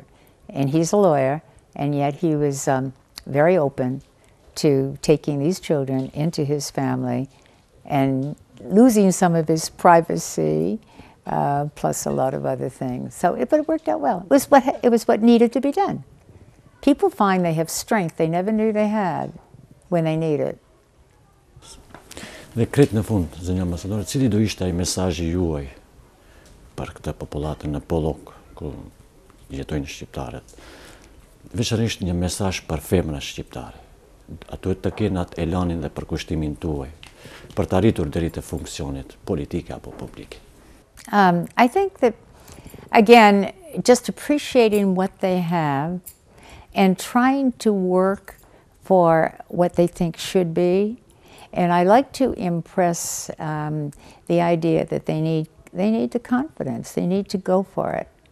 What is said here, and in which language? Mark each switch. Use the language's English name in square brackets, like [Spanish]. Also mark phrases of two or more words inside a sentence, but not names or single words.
[English] And he's a lawyer, and yet he was very open to taking these children into his family and losing some of his privacy, plus a lot of other things. So, but it worked out well. It was what needed to be done. People find they have strength they never knew they had when they need it. [Albanian] Dhe krejt në fund, zënja ambasadore, cili do ishte ai mesazhi juaj për këtë popullatën në Pollok, ku jetojnë shqiptarët? Veçanërisht një mesazh për femrat shqiptare. Ato të kenë atë elanin dhe përkushtimin tuaj për të arritur deri te funksionet politike apo publike. [English] I think that, again, just appreciating what they have and trying to work for what they think should be. And I like to impress the idea that they need the confidence, they need to go for it.